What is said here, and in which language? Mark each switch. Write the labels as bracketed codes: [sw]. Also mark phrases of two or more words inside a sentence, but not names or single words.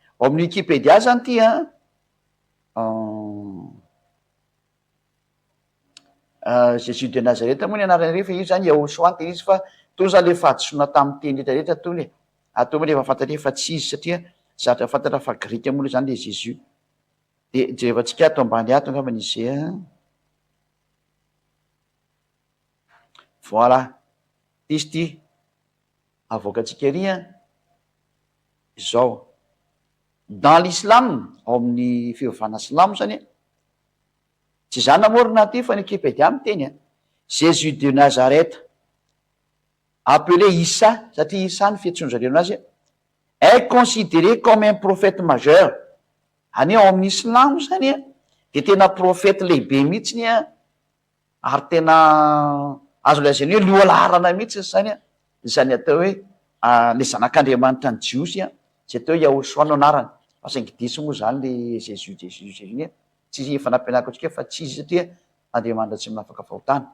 [mg] Ao amin'ny Wikipédia zany ty Jésus de Nazareth moa ny anarany rehefa io zany Yehosoa ny teny izy fa to zany le fahadisoana tamin'ny teny rehetrarehetra to le atao moa le efa fantatra efa tsy izy satria zatra fantatra fa grika moa zany le Jésus. Dia jerevantsika ato ambany ato angamba izay voilà izy ty avoakantsika ery izao [fr] dans l'islam [mg] ao amin'ny fivavahana silamo zany tsy zany namorona ty fa ny Wikipédia miteny Jésus de Nazareth appelé Isa satria Isa ny fiantsoan-jareo anazy [fr] est considéré comme un prophète majeur. [mg] Any ao amin'ny Islamo zany de tena profety lehibe mihitsiny ary tena azo lazainy hoe lohalarana mihitsy zany zany atao hoe le zanak'Andriamanitra ny Jiosy zay atao hoe Yahosoa no anarany. Fa saingy diso moa zany le Jésus iny tsy efa nampianariko antsika fa tsy izy satria Andriamanitra tsy manafaka fahotana.